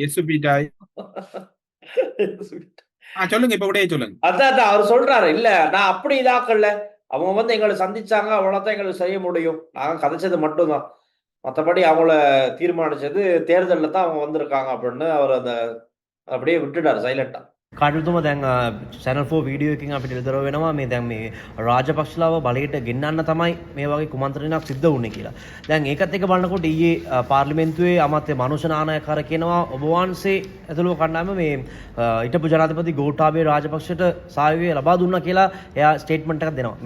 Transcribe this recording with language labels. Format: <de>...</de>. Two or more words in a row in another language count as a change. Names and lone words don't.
<ta>சொல்லுங்க, இப்ப உடைய சொல்லுங்க. அதான் அவர் சொல்றாரு, இல்ல நான் அப்படி இதாக்கல, அவங்க வந்து எங்களை சந்திச்சாங்க, அவ்வளவுதான் எங்களுக்கு செய்ய முடியும், நாங்க கதைச்சது மட்டும்தான், மற்றபடி அவங்கள தீர்மானிச்சது தேர்தலில் தான் அவங்க வந்திருக்காங்க அப்படின்னு அவர் அந்த அப்படியே விட்டுட்டார் சைலண்டா.</ta> <si>කටයුතුම දැන් සැනල් 4 වීඩියෝ එකකින් අපිට ඉදර වෙනවා මේ දැන් මේ රාජපක්ෂලාව බලයට ගෙන්නන්න තමයි මේ වගේ කුමන්ත්‍රණයක් සිද්ධ වුණේ කියලා. දැන් ඒකත් එක්ක බලනකොට ඊයේ පාර්ලිමේන්තුවේ අමාත්‍ය මනුෂ නානායකර කියනවා ඔබ වහන්සේ ඇතුළු කණ්ඩායම මේ හිටපු ජනාධිපති ගෝඨාභය රාජපක්ෂට සහයෝගය ලබා දුන්නා කියලා එයා ස්ටේට්මන්ට් එකක් දෙනවා.</si>